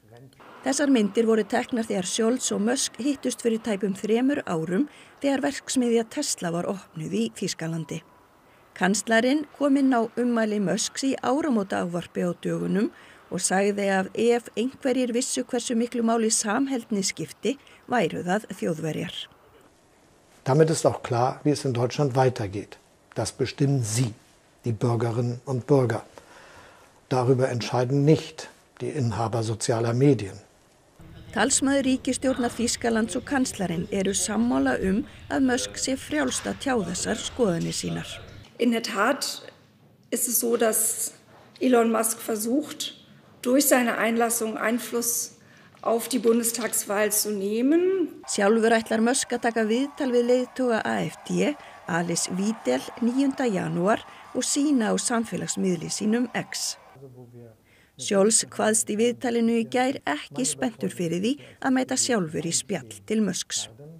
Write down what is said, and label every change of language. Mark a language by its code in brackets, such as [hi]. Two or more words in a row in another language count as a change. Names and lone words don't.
[is] Þessar myndir voru teknar þegar Scholz og Musk hittust fyrir tæpum 3 árum þegar verksmiðja Tesla var opnuð í Þýskalandi. Kanslarinn kom inn á ummæli Musks í áramótaávarpi á dögunum og sagði að ef einhverjir vissu hversu miklu máli samheldni skipti, væru það Þjóðverjar. [de] Damit ist auch klar, wie es in Deutschland weitergeht. Das bestimmen Sie, die Bürgerinnen und Bürger. Darüber entscheiden nicht die Inhaber sozialer Medien. [is] Talsmaður ríkisstjórnar Þýskalands og kanslarinn eru sammála að Musk sé frjálst að tjá þessar skoðanir sínar. [de] In der Tat ist es so, dass Elon Musk versucht, durch seine Einlassung Einfluss auf die Bundestagswahl zu nehmen. [is] Sjálfur ætlar Musk að taka viðtal við leiðtoga AfD, Alice Wiesel, 9. janúar og sína á samfélagsmiðli sínum X. Scholz kvaðst í viðtalinu í gær ekki spenntur fyrir því að mæta sjálfur í spjall til Musks.